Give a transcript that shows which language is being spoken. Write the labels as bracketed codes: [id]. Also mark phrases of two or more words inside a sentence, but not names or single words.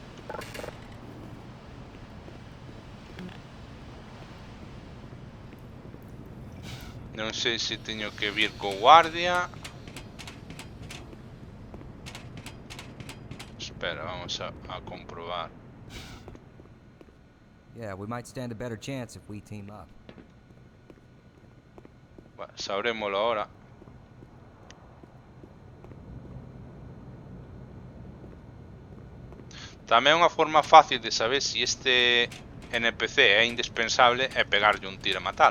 [gl] Non sei se teño que vir co guardia. Espera, vamos a comprobar. [en] Yeah, we might stand a better chance if we team up. [es] Bueno, sabrémoslo ahora. [gl] Tamén unha forma fácil de saber se este NPC é indispensable é pegarlle un tiro e matalo.